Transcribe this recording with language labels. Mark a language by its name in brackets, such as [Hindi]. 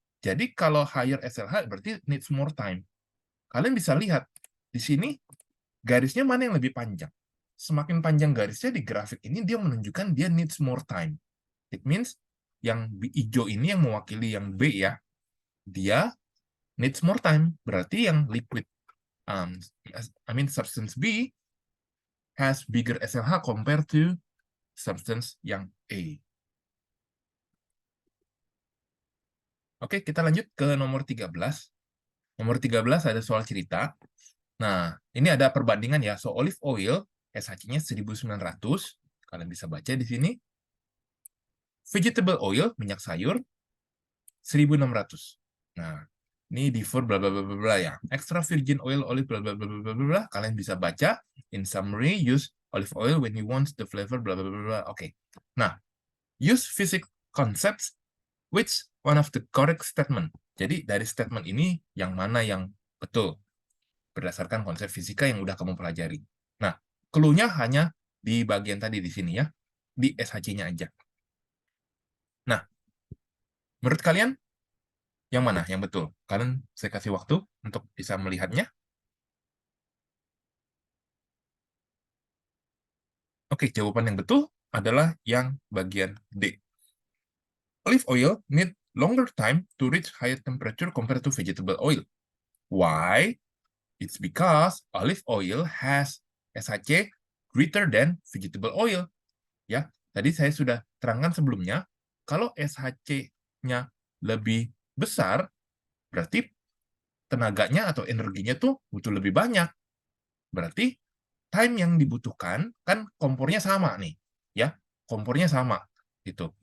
[Indonesian] Jadi kalau [English] higher SLH [Indonesian] berarti [English] needs more time. [Indonesian] Kalian bisa lihat di sini garisnya mana yang lebih panjang. Semakin panjang garisnya di grafik ini dia menunjukkan dia [English] needs more time. It means [Indonesian] yang hijau ini yang mewakili yang B ya. Dia [English] needs more time. [Indonesian] Berarti yang liquid, [English] substance B has bigger SLH compared to substance [Indonesian] yang A. Oke, kita lanjut ke nomor 13. Nomor 13 ada soal cerita. Nah, ini ada perbandingan ya. [English] So, olive oil, [Indonesian] SHC-nya 1900. Kalian bisa baca di sini. [English] Vegetable oil, [Indonesian] minyak sayur, 1600. Nah, ini differ bla bla bla bla bla ya. [English] Extra virgin oil, olive [Indonesian] bla bla bla bla bla bla. Kalian bisa baca. [English] In summary, use olive oil when you want the flavor bla bla bla bla. Oke. Nah, use physics concepts which one of the correct statement. [Indonesian] Jadi dari statement ini yang mana yang betul berdasarkan konsep fisika yang udah kamu pelajari. Nah, clue-nya hanya di bagian tadi di sini ya, di SHC-nya aja. Nah, menurut kalian yang mana yang betul? Kalian saya kasih waktu untuk bisa melihatnya. Oke, jawaban yang betul adalah yang bagian D. [English] Olive oil need longer time to reach higher temperature compared to vegetable oil. Why? It's because olive oil has SHC greater than vegetable oil. [Indonesian] Ya, tadi saya sudah terangkan sebelumnya, kalau SHC-nya lebih besar, berarti tenaganya atau energinya tuh butuh lebih banyak. Berarti time yang dibutuhkan kan kompornya sama nih, ya, kompornya sama gitu.